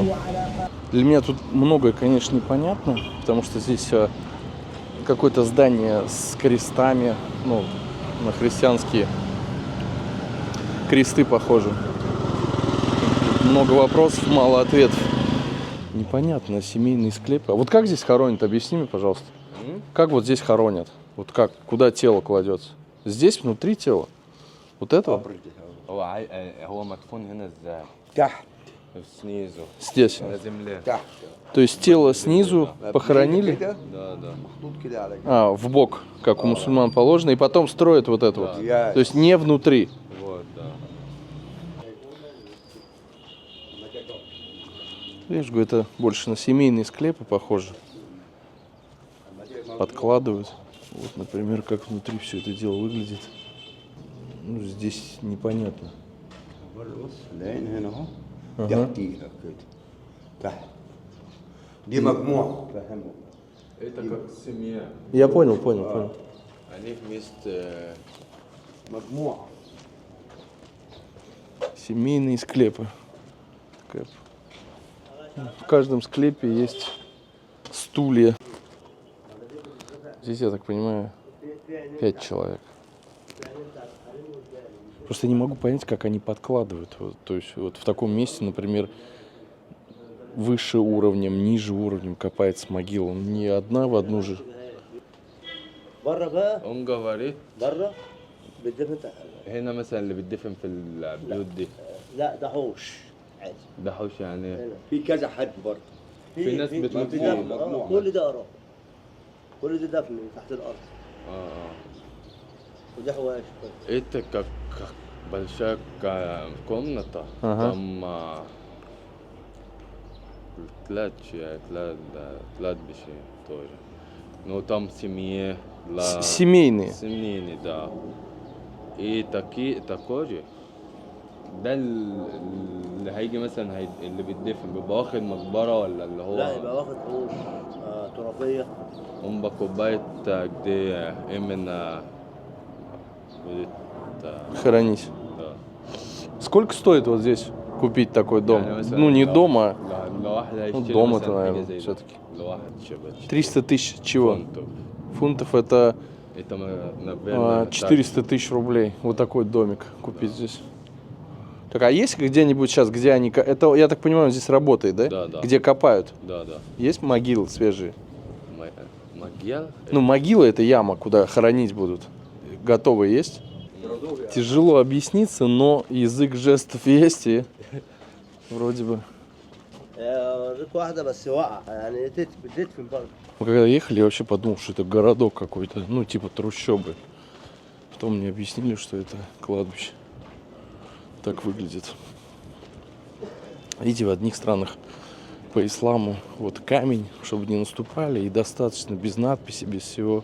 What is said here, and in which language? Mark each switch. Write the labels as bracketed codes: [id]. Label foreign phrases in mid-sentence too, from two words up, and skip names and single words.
[ru] Для меня тут многое, конечно, непонятно, потому что здесь какое-то здание с крестами, ну, на христианские кресты похожи. Много вопросов, мало ответов. Непонятно, семейный склеп. А вот как здесь хоронят? Объясни мне, пожалуйста. Как вот здесь хоронят? Вот как? Куда тело кладется? Здесь внутри тела? Вот этого? [ar] هو مدفون هنا ازاي؟ تحت [ru] снизу. Здесь. На земле. [ar] تحت [ru] То есть тело снизу похоронили, [ar] كده [ru] Да, да. [ar] محطوط كده على كده. [ru] в бок, как у мусульман положено, и потом строят вот это вот. [en] Yes. [ru] То есть не внутри. Вот, да. Я же говорю, это больше на семейные склепы похоже. Подкладывают. Вот, например, как внутри все это дело выглядит. Ну, здесь непонятно. [ar] العين هنا اهو تحتيها كده تحت دي مجموعة فهموا [ru] Это как семья. Я понял. Они вместе. [ar] مجموعة [ru] Семейные склепы. В каждом склепе есть стулья. Здесь, я так понимаю, 5 человек. Просто не могу понять, как они подкладывают. Вот, то есть вот в таком месте, например, выше уровнем, ниже уровнем копается могила. Не одна в одну же. [ar] بره بقى [ru] Он говорит, [ar] بره بتدفن تحت. هنا مثلا اللي بيدفن في البيوت دي لا ده حوش عادي ده حوش يعني. هنا في كذا حد برضه في ناس بتموت في فيه. دفن كل ده قراه كل ده دفن تحت الارض وده حواش [ru] Это как большая комната. Ага. Там кладбище тоже. Но там семьи. Семейные. Семейные, да. И такой же. [ar] ده اللي هيجي مثلا اللي بيتدفن بيبقى واخد مقبرة ولا اللي هو لا يبقى واخد حوش ترابيه هم بكوباية [ru] где именно будет Хоронить. да. Сколько стоит вот здесь купить такой дом? [ar] يعني مثلا [ru] Ну, не дом, а [ar] لواحد هيشتري [ru] дом [ar] مثلا [ru] это, [ar] حاجة [ru] наверное, [ar] زي [ru] все-таки. [ar] لواحد شبه [ru] 300 тысяч чего? фунтов. Фунтов это Это, наверное, 400 тысяч рублей. Вот такой домик купить здесь. Так, а есть где-нибудь сейчас, где они... Это, я так понимаю, здесь работает, да? Да, да. Где копают? Да, да. Есть могилы свежие? Могил? Ну, могила это яма, куда хоронить будут. Готовые есть? Тяжело объясниться, но язык жестов есть и вроде бы... [ar] اوريك واحده بس واقعه يعني بتدفن برضه. [ru] Мы когда ехали, я вообще подумал, что это городок какой-то, ну, типа трущобы. Потом мне объяснили, что это кладбище. Так выглядит. Видите, в одних странах по исламу вот камень, чтобы не наступали, и достаточно без надписи, без всего.